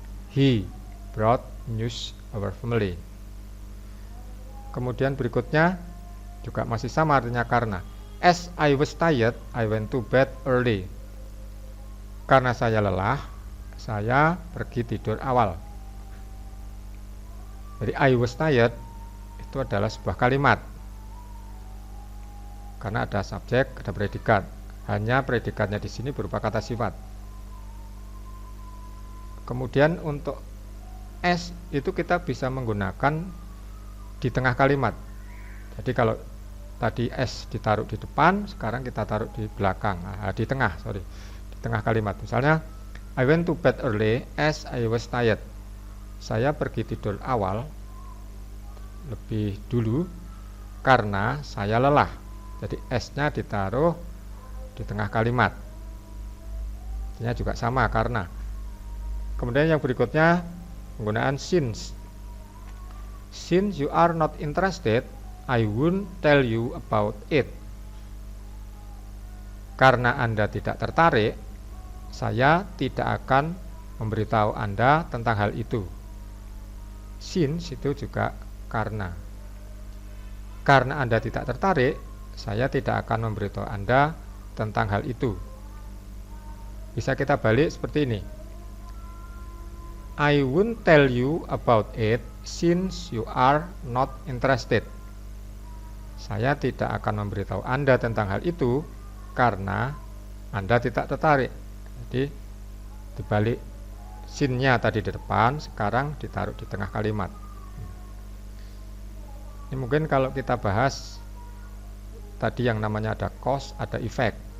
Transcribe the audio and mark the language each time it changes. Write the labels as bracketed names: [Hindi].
[English] He brought news our family. [Indonesian] Kemudian berikutnya juga masih sama artinya karena. [English] As I was tired, I went to bed early. [Indonesian] Karena saya lelah, saya pergi tidur awal. Jadi I was tired itu adalah sebuah kalimat. Karena ada subjek, ada predikat. Hanya predikatnya di sini berupa kata sifat. Kemudian untuk as itu kita bisa menggunakan di tengah kalimat. Jadi kalau tadi as ditaruh di depan, sekarang kita taruh di belakang, di tengah kalimat. Misalnya, [English] I went to bed early as I was tired. [Indonesian] Saya pergi tidur awal lebih dulu karena saya lelah. Jadi as-nya ditaruh di tengah kalimat. Artinya juga sama karena. Kemudian yang berikutnya penggunaan since. [English] Since you are not interested, I won't tell you about it. [Indonesian] Karena Anda tidak tertarik, saya tidak akan memberitahu Anda tentang hal itu. Since itu juga karena. Karena Anda tidak tertarik, saya tidak akan memberitahu Anda tentang hal itu. Bisa kita balik seperti ini. [English] I won't tell you about it since you are not interested. [Indonesian] Saya tidak akan memberitahu Anda tentang hal itu karena Anda tidak tertarik. Jadi dibalik sin-nya tadi di depan, sekarang ditaruh di tengah kalimat. Ini mungkin kalau kita bahas tadi yang namanya ada cause, ada effect.